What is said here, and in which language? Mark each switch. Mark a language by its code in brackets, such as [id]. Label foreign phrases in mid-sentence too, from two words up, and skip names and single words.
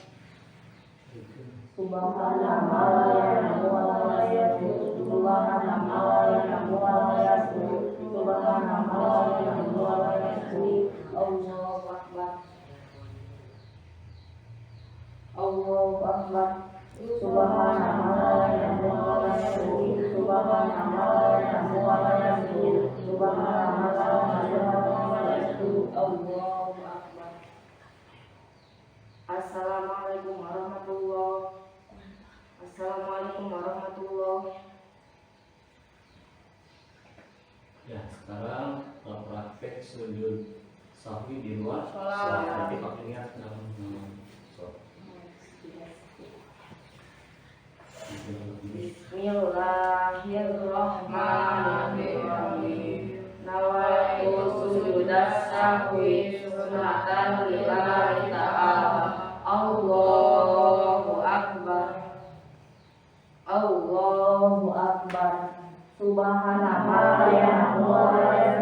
[ar] سبحان الله لا إله إلا الله. سبحان الله لا إله إلا الله. سبحان الله لا إله إلا الله. الله أكبر. الله أكبر. سبحان الله لا إله إلا الله. سبحان الله لا إله إلا الله. سبحان الله لا إله إلا الله. الله أكبر. السلام عليكم ورحمة الله. السلام عليكم ورحمة الله. [id] Ya, sekarang praktek sujud sahwi di luar Sholat. Nanti pakai niat dalam sholat. [ar] بسم الله الرحمن الرحيم. نويت سجود السهو سنة لله تعالى. الله أكبر. الله أكبر. سبحان الله يا الله.